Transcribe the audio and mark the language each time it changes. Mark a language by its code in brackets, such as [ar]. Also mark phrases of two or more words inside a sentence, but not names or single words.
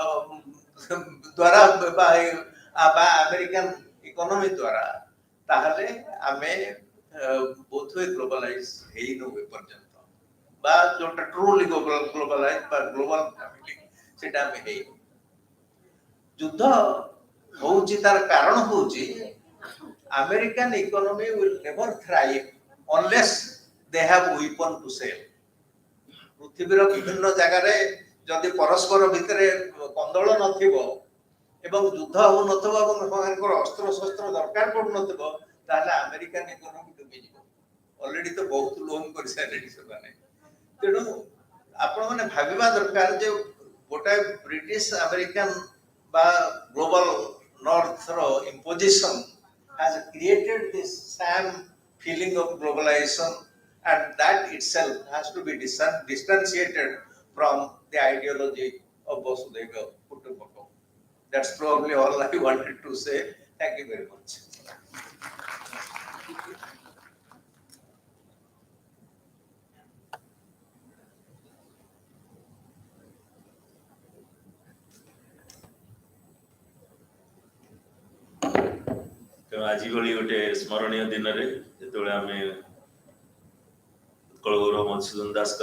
[or] ଦ୍ୱାରା ବା [en] American economy [or] ଦ୍ୱାରା, ତାହେଲେ ଆମେ ବୋଧହୁଏ ଗ୍ଲୋବାଲାଇଜ ହେଇନୁ ଏପର୍ଯ୍ୟନ୍ତ, ବା ଯୋଉଟା [en] truly globalize [or] ବା [en] global family [or] ସେଟା ଆମେ ହେଇନୁ। ଯୁଦ୍ଧ ହଉଛି ତାର କାରଣ ହଉଛି [en] American economy will never thrive unless they have weapon to sell. [or] ପୃଥିବୀର ବିଭିନ୍ନ ଜାଗାରେ ଯଦି ପରସ୍ପର ଭିତରେ କନ୍ଦଳ ନଥିବ ଏବଂ ଯୁଦ୍ଧ ହଉନଥିବ ଏବଂ ସେମାନଙ୍କର ଅସ୍ତ୍ର ଶସ୍ତ୍ର ଦରକାର ପଡୁନଥିବ, ତାହେଲେ [en] American economy [or] ଡୁବିଯିବ। ଅଲରେଡି ତ ବହୁତ ଲୋନ କରିସାରିଲେଣି ସେମାନେ। ତେଣୁ ଆପଣ ମାନେ ଭାବିବା ଦରକାର ଯେ ଗୋଟାଏ [en] British American [or] ବା [en] Global North's imposition has created this same feeling of globalization, and that itself has to be distanciated from the ideology of Vasudhaiva Kutumbakam. That's probably all I wanted to say. Thank you very much. [or] ତେଣୁ ଆଜି ଭଳି ଗୋଟେ ସ୍ମରଣୀୟ ଦିନରେ ଯେତେବେଳେ ଆମେ ଉତ୍କଳ ଗୌରବ ମଧୁସୂଦନ ଦାସଙ୍କର